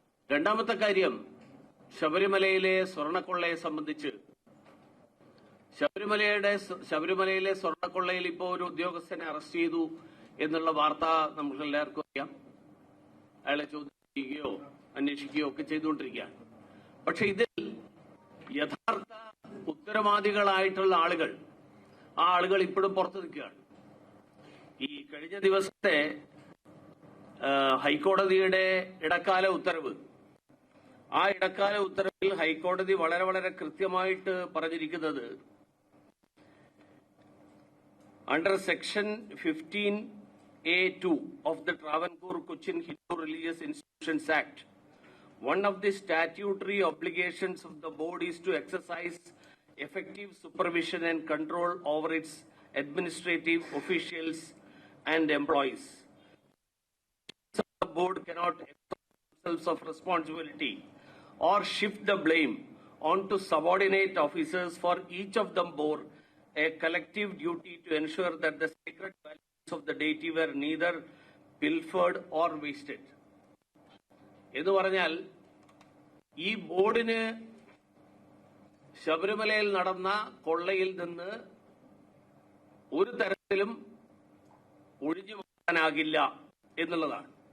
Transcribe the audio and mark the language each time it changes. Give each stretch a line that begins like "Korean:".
Malayalam: രണ്ടാമത്തെ കാര്യം, ശബരിമലയിലെ സ്വർണ്ണക്കൊള്ളയെ സംബന്ധിച്ച് ശബരിമലയിലെ സ്വർണ്ണക്കൊള്ളയിൽ ഇപ്പോൾ ഒരു ഉദ്യോഗസ്ഥനെ അറസ്റ്റ് ചെയ്തു എന്നുള്ള വാർത്ത നമുക്ക് എല്ലാവർക്കും അറിയാം. അയാളെ ചോദ്യം ചെയ്യുകയോ അന്വേഷിക്കുകയോ ഒക്കെ ചെയ്തുകൊണ്ടിരിക്കുകയാണ്. പക്ഷെ ഇതിൽ യഥാർത്ഥ ഉത്തരവാദികളായിട്ടുള്ള ആളുകൾ, ആ ആളുകൾ ഇപ്പോഴും പുറത്തു നിൽക്കുകയാണ്. ഈ കഴിഞ്ഞ ദിവസത്തെ ഹൈക്കോടതിയുടെ ഇടക്കാല ഉത്തരവ്, ആ ഇടക്കാല ഉത്തരവിൽ ഹൈക്കോടതി വളരെ കൃത്യമായിട്ട് പറഞ്ഞിരിക്കുന്നത്,
English: under section 15A2 of the Travancore Cochin Hindu Religious Institutions Act, one of the statutory obligations of the board is to exercise effective supervision and control over its administrative officials and employees. The board cannot exempt themselves of responsibility or shift the blame onto subordinate officers, for each of them bore a collective duty to ensure that the sacred values of the deity were neither pilfered or wasted.
Malayalam: എന്ന് പറഞ്ഞാൽ ഈ ബോർഡിന് ശബരിമലയിൽ നടന്ന കൊള്ളയിൽ നിന്ന് ഒരു തരത്തിലും ഒഴിഞ്ഞു മാറാനാകില്ല എന്നുള്ളതാണ്.